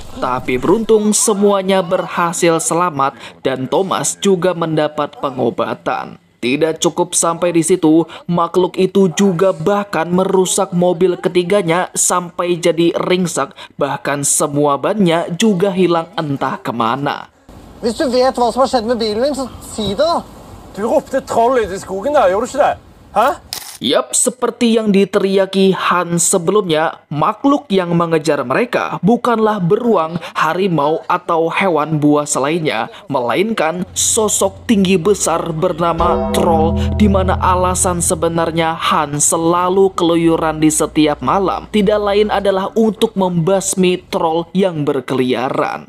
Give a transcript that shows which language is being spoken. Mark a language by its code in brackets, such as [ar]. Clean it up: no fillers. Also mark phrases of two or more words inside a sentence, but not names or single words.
[id] Tapi beruntung semuanya berhasil selamat dan Thomas juga mendapat pengobatan. Tidak cukup sampai di situ, makhluk itu juga bahkan merusak mobil ketiganya sampai jadi ringsek, bahkan semua bannya juga hilang entah kemana. [no] Hvis du vet hva som har skjedd med bilen min, så si det da. Du ropte troll ute i skogen der, gjorde du ikke det? Hæ? [id] Yap, seperti yang diteriaki Hans sebelumnya, makhluk yang mengejar mereka bukanlah beruang, harimau, atau hewan buas lainnya, melainkan sosok tinggi besar bernama troll, di mana alasan sebenarnya Hans selalu keluyuran di setiap malam tidak lain adalah untuk membasmi troll yang berkeliaran.